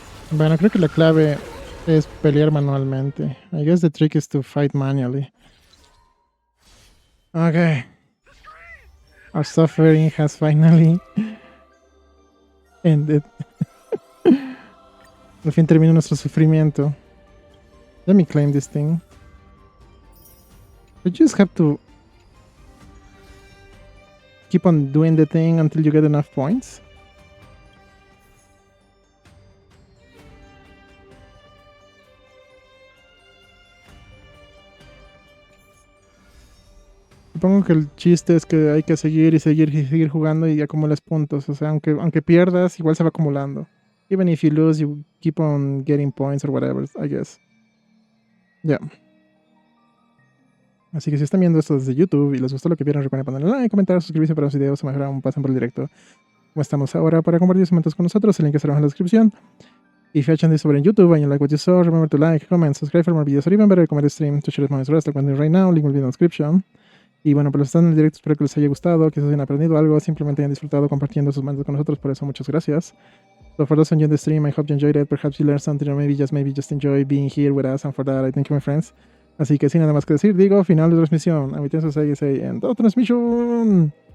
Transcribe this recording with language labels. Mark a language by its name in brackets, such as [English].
[Spanish] Bueno, creo que la clave es pelear manualmente. [English] I guess the trick is to fight manually. Okay. Our suffering has finally ended. [Spanish] Al fin terminó nuestro sufrimiento. [English] Let me claim this thing. You just have to keep on doing the thing until you get enough points. [Spanish] Supongo que el chiste es que hay que seguir y seguir y seguir jugando y acumulas puntos. O sea, aunque pierdas, igual se va acumulando. [English] Even if you lose, you keep on getting points or whatever, I guess. Yeah. [Spanish] Así que si están viendo esto desde YouTube y les gustó lo que vieron, recuerden ponerle like, comentar, suscribirse para los videos o mejor aún pasen por el directo. Como estamos ahora para compartir sus momentos con nosotros, el link estará abajo en la descripción. [English] If you're watching this over in YouTube and you like what you saw, remember to like, comment, subscribe for more videos or even better, comment stream to share this moments rest like we're doing right now, link will be in the description. [Spanish] Y bueno, pues los que están en el directo, espero que les haya gustado, que se hayan aprendido algo, simplemente hayan disfrutado compartiendo sus momentos con nosotros, por eso muchas gracias. [English] So for those on you in the stream, I hope you enjoyed it, perhaps you learned something or maybe just enjoy being here with us, and for that I thank you my friends. [Spanish] Así que sin nada más que decir, digo, final de transmisión, a mi tiempo en otra transmisión.